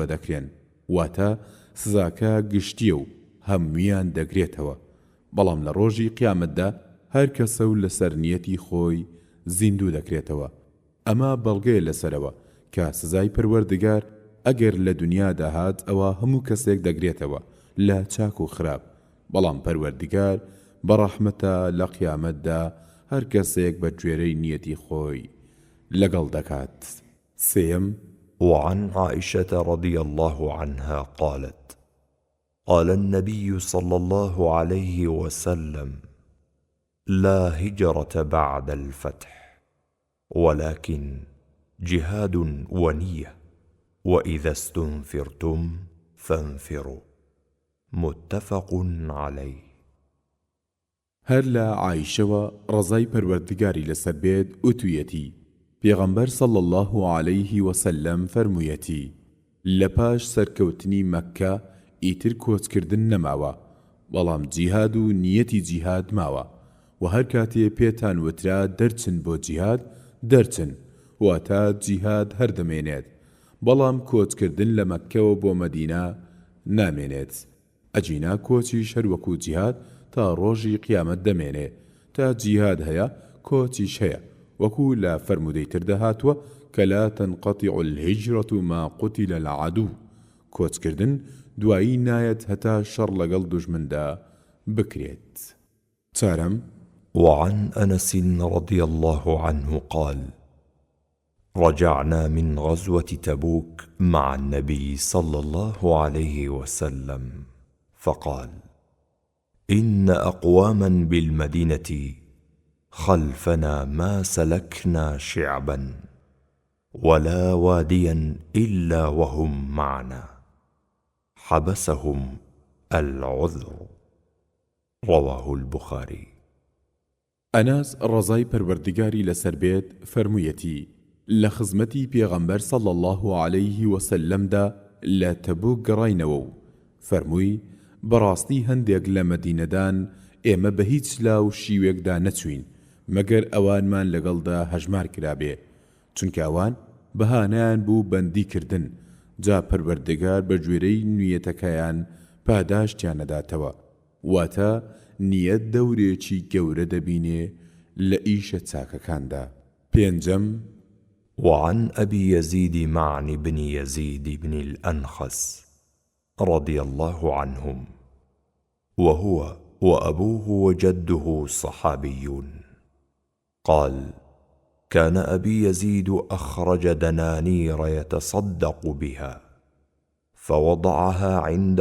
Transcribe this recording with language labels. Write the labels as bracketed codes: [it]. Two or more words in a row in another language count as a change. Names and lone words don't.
[ckb] دەکرێن واتە سزاکە گشتیە و هەمویان دەگرێتەوە بەڵام لە ڕۆژی قیامەتدا هەر کەسە و لەسەر نیەتی خۆی زیندوو دەکرێتەوە ئەمە بەڵگەیە لەسەرەوە کە سزای پەروەردگار ئەگەر لە دنیادا هات ئەوە هەموو کەسێک دەگرێتەوە لە چاک و خراپ بەڵام پەروەردگار بەڕەحمەتە لە قیامەتدا هەر کەسێک بە گوێرەی نیەتی خۆی لەگەڵ دەکات سێم [ar] وعن عائشة رضي الله عنها قالت قال النبي صلى الله عليه وسلم لا هجرة بعد الفتح ولكن جهاد ونية وإذا استنفرتم فانفروا متفق عليه [ckb] هەر لە عایشەوە ڕەزای پەروەردگاری لەسەر بێت وتویەتی پێغەمبەر [ar] صلی الله عليه وسلم [ckb] فەرموویەتی لە پاش سەرکەوتنی مەککە ئیتر کۆچکردن نەماوە بەڵام جیهاد و نیەتی جیهاد ماوە و هەر کاتێ پێتان وترا دەرچن بۆ جیهاد دەرچن واتە جیهاد هەردەمێنێت بەڵام کۆچکردن لە مەککەوە بۆ مەدینە نامێنێت ئەجینا کۆچیش هەر وەکو جیهاد تا ڕۆژی قیامەت دەمێنێ تا جیهاد هەیە کۆچیش هەیە وەکو لە فەرمودەی تردا هاتووە کە [ar] لا تنقطع الهجرة ما قتل العدو [ckb] کۆچکردن دوایی نایەت هەتا شەڕ لەگەڵ دوژمندا بکرێت چارەم [ar] وعن أنس رضي الله عنه قال رجعنا من غزوة تبوك مع النبي صلى الله عليه وسلم فقال إن أقواما بالمدينة خلفنا ما سلكنا شعبا ولا واديا إلا وهم معنا حبسهم العذر رواه البخاري [ckb] ئەناس ڕەزای پەروەردگاری لەسەر بێت فەرموویەتی لە خزمەتی پێغەمبەر [ar] صلی الله عليه وسلمدا [ckb] لە تەبوک گەڕاینەوە و فەرمووی بەڕاستی هەندێک لە مەدینەدان ئێمە بە هیچ لاو شیوێکدا نەچوین مەگەر ئەوانمان لەگەڵدا هەژمار کرابێ چونکە ئەوان بەهانەیان بوو بەندیکردن جا پەروەردگار بە گوێرەی نوێتەکەیان پاداشتیان نەداتەوە واتە نیەت دەورێکی گەورە دەبینێ لە ئیشە چاکەکاندا پێنجەم [ar] وعن أبي يزيد معن بن يزيد بن الأنخس رضي الله عنهم وهو وأبوه وجده صحابيون. قال: كان أبي يزيد أخرج دنانير يتصدق بها، فوضعها عند